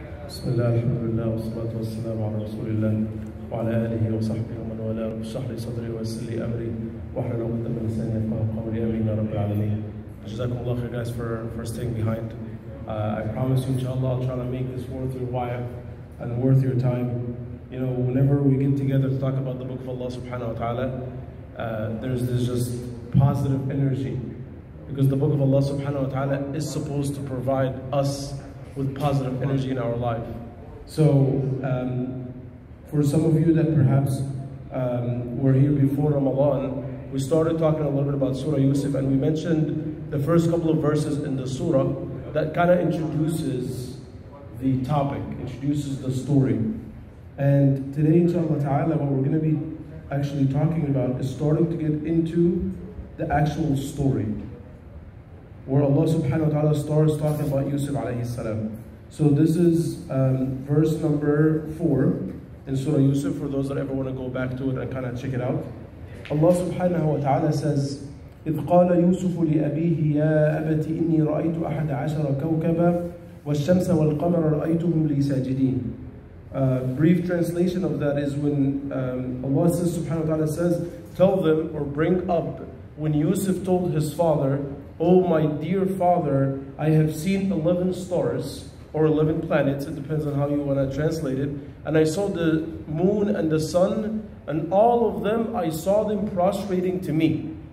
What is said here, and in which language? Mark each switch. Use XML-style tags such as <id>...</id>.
<ar>بسم الله الحمد لله والصلاة والسلام على رسول الله وعلى آله وصحبه ومن والاه. رب اشرح لي صدري ويسر لي أمري واحلل عقدة من لساني يفقهوا قولي آمين يا رب العالمين.</ar> <en>Jazakumullah khair guys for staying behind. I promise you, inshallah, I'll try to make this worth your while and worth your time. You know, whenever we get together to talk about the book of Allah subhanahu wa ta'ala, there's this just positive energy, because the book of Allah subhanahu wa ta'ala is supposed to provide us with positive energy in our life. So for some of you that perhaps were here before Ramadan, we started talking a little bit about Surah Yusuf, and we mentioned the first couple of verses in the surah that kind of introduces the topic, introduces the story. And today, inshallah ta'ala, what we're going to be actually talking about is starting to get into the actual story, where Allah subhanahu wa ta'ala starts talking about Yusuf alayhi salam. So this is verse number 4 in Surah Yusuf, for those that ever want to go back to it and kind of check it out. Allah subhanahu wa ta'ala says,</en> <ar>إِذْ قَالَ يُوسُفُ لِأَبِيهِ يَا أَبَتِ إِنِّي رَأَيْتُ أَحَدَ عَشَرَ كَوْكَبًا وَالشَّمْسَ وَالْقَمَرَ رَأَيْتُهُمْ لِي سَاجِدِينَ.</ar> <en>Brief translation of that is when Allah says, subhanahu wa ta'ala says, tell them or bring up when Yusuf told his father, "Oh my dear father, I have seen 11 stars or 11 planets," it depends on how you want to translate it, "and I saw the moon and the sun, and all of them, I saw them prostrating to me."</en>